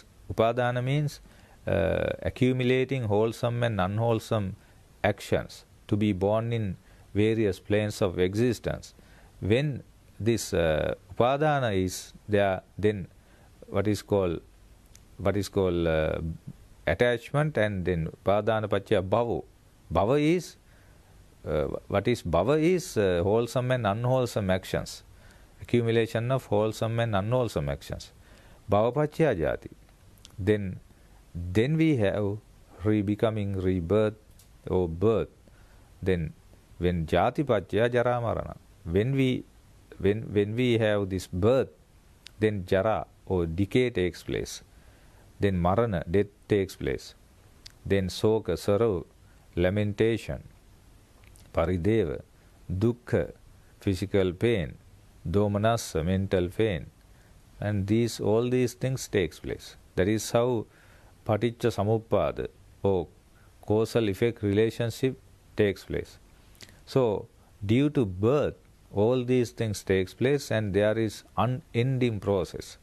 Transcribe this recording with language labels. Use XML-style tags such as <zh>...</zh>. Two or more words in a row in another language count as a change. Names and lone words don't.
<en>Upadana means accumulating wholesome and unwholesome actions to be born in various planes of existence. When this upadana is there, then what is called attachment, and then</en> <pi>upadana paccaya bhava.</pi> <en>Bhava is bhava is wholesome and unwholesome actions, accumulation of wholesome and unwholesome actions.</en> <pi>Bhava paccaya jati.</pi> <en>Then we have re-becoming, rebirth or birth. Then when</en> <pi>jati paccaya jara marana,</pi> <en>when we have this birth, then jara or decay takes place. Then marana, death takes place. Then soka, sorrow, lamentation, parideva, dukkha, physical pain, domanassa, mental pain, and all these things takes place. That is how</en> <pi>paticca samuppada</pi> <en>or causal effect relationship takes place. So due to birth, all these things takes place, and there is unending process.</en>